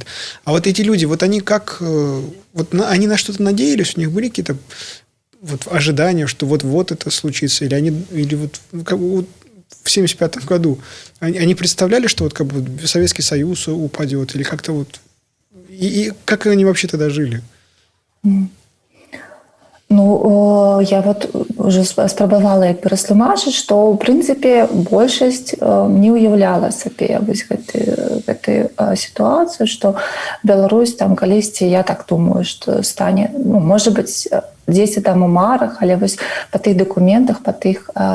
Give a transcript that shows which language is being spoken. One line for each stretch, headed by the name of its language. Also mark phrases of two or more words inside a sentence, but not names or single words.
Russian: А вот эти люди, вот они они на что-то надеялись, у них были какие-то вот ожидания, что вот это случится, или вот в 1975 году они представляли, что вот Советский Союз упадет, или как-то вот... И как они вообще тогда жили?
Belarusian: Ну, я
Russian: вот уже
Belarusian: спрабавала растлумачыць, што ў прынцыпе большасць не ўяўляла сабе гэтую сітуацыю, што Беларусь там калісьці, я так думаю, што стане, можа быць, дзесьці там у марах, але вось па тых дакументах, па тых